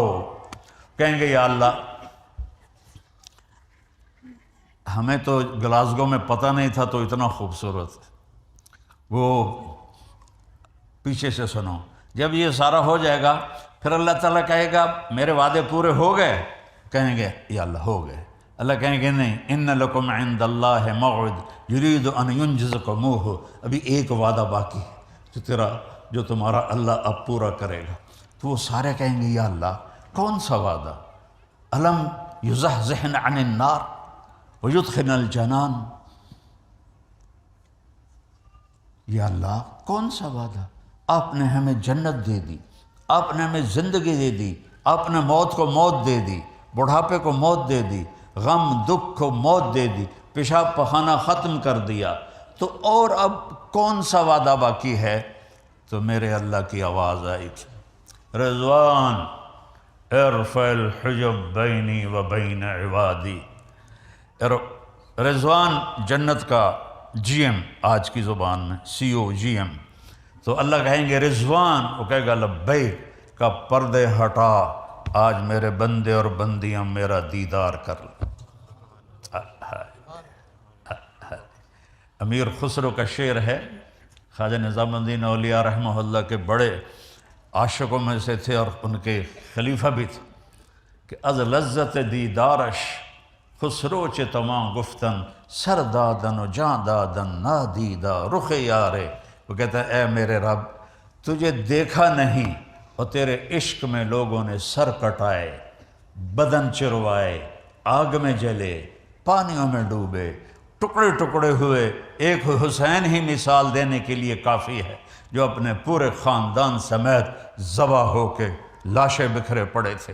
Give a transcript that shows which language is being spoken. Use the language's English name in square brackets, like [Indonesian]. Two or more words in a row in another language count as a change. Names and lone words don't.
[Urdu] کہیں گے یا اللہ ہمیں تو گلاسگو میں پتہ نہیں تھا تو اتنا خوبصورت، وہ پیچھے سے سنو، جب یہ سارا ہو جائے گا پھر اللہ تعالیٰ کہے گا میرے وعدے پورے ہو گئے؟ کہیں گے یا اللہ ہو گئے۔ اللہ کہیں گے نہیں، [Arabic] ان لکم عند اللہ موعد یرید ان ینجزکموہ، [Urdu] ابھی ایک وعدہ باقی ہے جو تمہارا اللہ اب پورا کرے گا۔ تو وہ سارے کہیں گے یا اللہ کون سا وعدہ؟ [Arabic] الم یزحزحنا عن النار ویدخلنا الجنان، [Urdu] یا اللہ کون سا وعدہ؟ آپ نے ہمیں جنت دے دی، آپ نے ہمیں زندگی دے دی، آپ نے موت کو موت دے دی، بڑھاپے کو موت دے دی، غم دکھ کو موت دے دی، پیشاب پخانہ ختم کر دیا، تو اور اب کون سا وعدہ باقی ہے؟ تو میرے اللہ کی آواز آئی تھی، [Arabic] رضوان ارفع الحجب بینی و بین عبادی۔ [Urdu] رضوان جنت کا جی ایم، آج کی زبان میں سی او جی ایم، تو اللہ کہیں گے رضوان، وہ کہے گا لبیک، کا پردے ہٹا، آج میرے بندے اور بندیاں میرا دیدار کر لیں۔ امیر خسرو کا شعر ہے، خواجہ نظام الدین اولیاء رحمہ اللہ کے بڑے عاشقوں میں سے تھے اور ان کے خلیفہ بھی تھے، کہ [Persian] از لذت دیدارش خسروچ تمام گفتن سر دادن و جان دادن نادیدہ رخ یارے. [Urdu] وہ کہتا ہے اے میرے رب تجھے دیکھا نہیں اور تیرے عشق میں لوگوں نے سر کٹائے، بدن چروائے، آگ میں جلے، پانیوں میں ڈوبے، ٹکڑے ٹکڑے ہوئے. ایک حسین ہی مثال دینے کے لیے کافی ہے جو اپنے پورے خاندان سمیت ذبح ہو کے لاشیں بکھرے پڑے تھے.